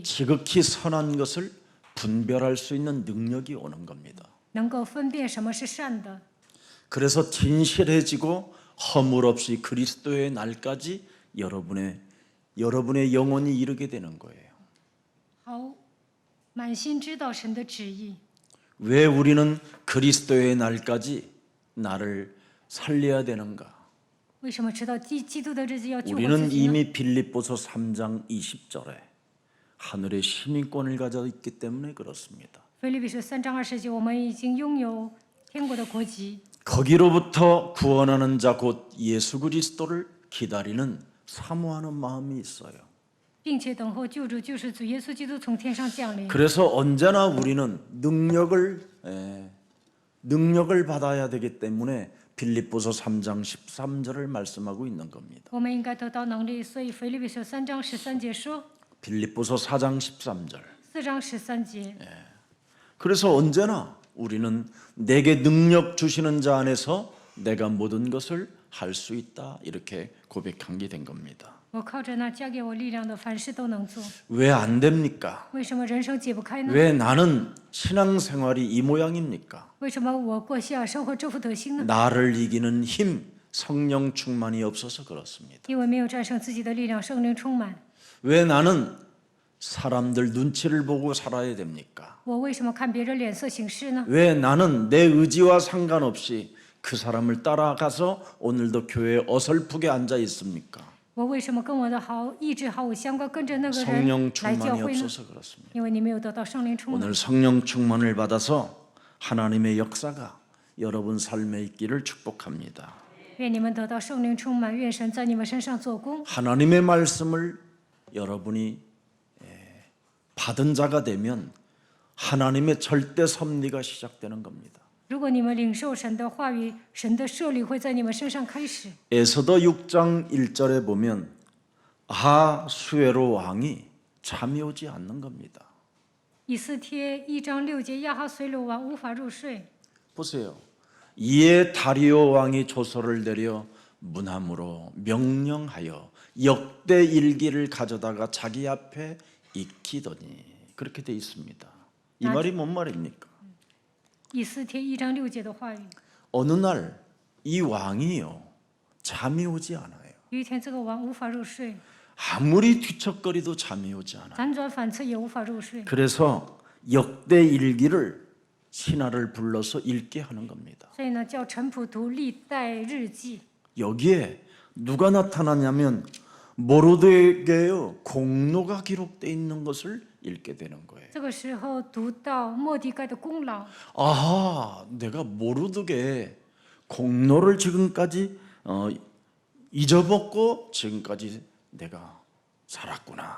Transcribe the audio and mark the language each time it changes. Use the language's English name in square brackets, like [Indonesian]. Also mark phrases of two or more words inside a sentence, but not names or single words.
[Korean] 지극히 선한 것을 분별할 수 있는 능력이 오는 겁니다. [Chinese] 能够分辨什么是善的。 [Korean] 그래서 진실해지고 허물 없이 그리스도의 날까지 여러분의 영혼이 이르게 되는 거예요. [Chinese] 好，满心知道神的旨意。 [Korean] 왜 우리는 그리스도의 날까지 나를 살려야 되는가? [Chinese] 为什么知道基督的日子要救活自 [Korean] 우리는 [Chinese] 己呢？ [Korean] 이미 빌립보서 3장 20절에 하늘의 시민권을 가져 있기 때문에 그렇습니다. [Chinese] 腓立比书3章20节，我们已经拥有天国的国籍。 [Korean] 거기로부터 구원하는 자 곧 예수 그리스도를 기다리는 사모하는 마음이 있어요. [Chinese] 并且等候救主救世主耶稣基督从天上降临。 [Korean] 그래서 언제나 우리는 능력을 받아야 되기 때문에 빌립보서 3장 13절을 말씀하고 있는 겁니다. [Chinese] 我们应该得到能力，所以腓立比书3章13节说， [Korean] 빌립보서 4장 13절. [Chinese] 4 章13节。 [Korean] 그래서 언제나 우리는 내게 능력 주시는 자 안에서 내가 모든 것을 할 수 있다 이렇게 고백한 게 된 겁니다. [Chinese] 我靠着那加给我力量的，凡事都能做。 [Korean] 왜 안 됩니까? [Chinese] 为什么人生解不开呢？ [Korean] 왜 나는 신앙생활이 이 모양입니까? [Chinese] 为什么我过信仰生活这副德行呢？ [Korean] 나를 이기는 힘, 성령 충만이 없어서 그렇습니다. [Chinese] 因为没有战胜自己的力量，圣灵充满。 [Korean] 왜 나는 사람들 눈치를 보고 살아야 됩니까? [Chinese] 我为什么看别人脸色行事呢？ [Korean] 왜 나는 내 의지와 상관없이 그 사람을 따라가서 오늘도 교회에 어설프게 앉아 있습니까? [Chinese] 我为什么跟我的意志毫无相关，跟着那个 [Korean] 성령 [Chinese] 人来教 [Korean] 충만이 [Chinese] 会呢？ [Korean] 없어서 그렇습니다. [Chinese] 因为你没有得到圣灵充满。 [Korean] 오늘 성령 충만을 받아서 하나님의 역사가 여러분 삶에 있기를 축복합니다. [Chinese] 愿你们得到圣灵充满，愿神在你们身上做工。 [Korean] 하나님의 말씀을 여러분이 받은 자가 되면 하나님의 절대 섭리가 시작되는 겁니다. [Chinese] 如果你们领受神的话语，神的设立会在你们身上开始。 [Korean] 에스더 6장 1절에 보면 아하수에로 왕이 잠이 오지 않는 겁니다. [Chinese] 以斯帖1章6节，亚哈随鲁王无法入睡。 [Korean] 보세요. 이에 다리오 왕이 조서를 내려 문함으로 명령하여 역대 일기를 가져다가 자기 앞에 익히더니 그렇게 돼 있습니다. 이 말이 뭔 말입니까? [Chinese] 以斯帖1章6节的话语。 [Korean] 어느 날 이 왕이요 잠이 오지 않아요. [Chinese] 有一天，这个王无法入睡， [Korean] 아무리 뒤척거리도 잠이 오지 않아요. [Chinese] 辗转反侧也无法入睡。 [Korean] 그래서 역대 일기를 신하를 불러서 읽게 하는 겁니다. [Chinese] 所以呢，叫陈普读历代日记。 [Korean] 여기에 누가 나타나냐면 모르드게의 공로가 기록되어 있는 것을 읽게 되는 거예요. [Chinese] 这个时候读到末底改的功劳， [Korean] 아하, 내가 모르드게의 공로를 지금까지 잊어먹고 지금까지 내가 살았구나.